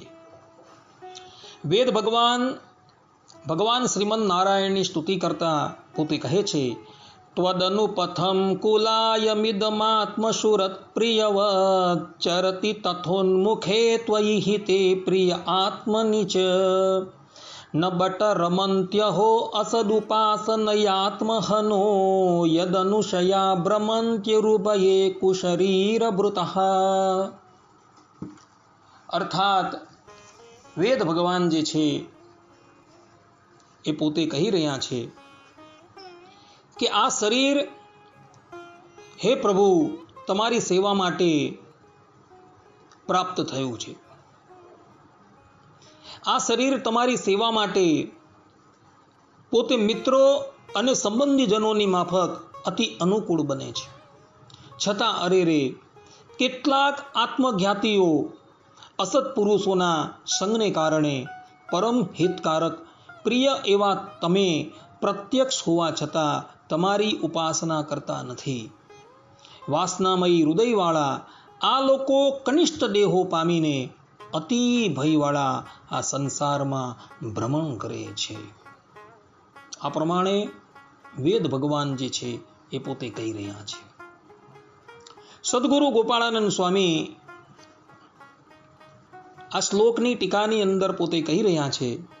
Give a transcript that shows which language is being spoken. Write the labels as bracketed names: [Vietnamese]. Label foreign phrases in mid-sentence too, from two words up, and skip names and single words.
[Gujarati] વેદ ભગવાન શ્રીમદ નારાયણની સ્તુતિ કરતા પોતે કહે છે, [Sanskrit] ત્વદનુપથમ કુલાયમિદમાત્મસુરત પ્રિયવત ચરતિ તથોન્મુખે ત્વયિ હિતે પ્રિય આત્મનિચ न बट रमन्त्यहो असदुपासनयात्महनो यदनुशया भ्रमन्त्युरुभये कुशरीरभृतः। [Gujarati] અર્થાત વેદ ભગવાન જે છે એ પોતે કહી રહ્યા છે કે આ શરીર હે પ્રભુ તમારી સેવા માટે પ્રાપ્ત થયું છે। આ શરીર તમારી સેવા માટે પોતે મિત્રો અને સંબંધીજનોની માફક અતિ અનુકૂળ બને છે। છતાં અરે રે કેટલાક આત્મજ્ઞાતીઓ અસત પુરુષોના સંગને કારણે પરમ હિતકારક પ્રિય એવા તમે પ્રત્યક્ષ હોવા છતાં તમારી ઉપાસના કરતા નથી। વાસનામયી હૃદયવાળા આ લોકો કનિષ્ઠ દેહો પામીને અતિ ભયવાળા આ સંસાર મેં ભ્રમણ કરે છે। આ પ્રમાણે વેદ ભગવાન જે છે એ પોતે કહી રહ્યા છે। સદ્ગુરુ ગોપાળાનંદ સ્વામી આ શ્લોકની ટીકાની અંદર પોતે કહી રહ્યા છે,